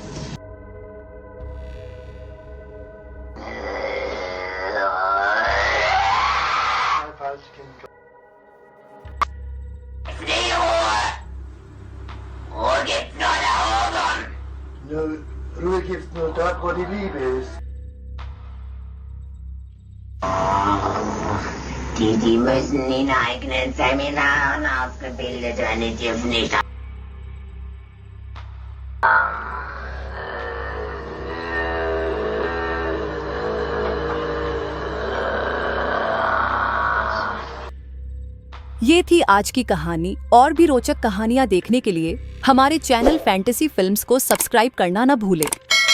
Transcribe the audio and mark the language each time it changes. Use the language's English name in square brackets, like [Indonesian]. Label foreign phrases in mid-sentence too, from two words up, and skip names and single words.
[German] Ruhe gibt's nur da oben. Ruhe gibt's nur dort, wo die Liebe ist. Die müssen in eigenen Seminaren ausgebildet werden, die dürfen nicht. [Hindi] ये थी आज की कहानी। और भी रोचक कहानियाँ देखने के लिए हमारे चैनल फैंटेसी फिल्म्स को सब्सक्राइब करना न भूलें।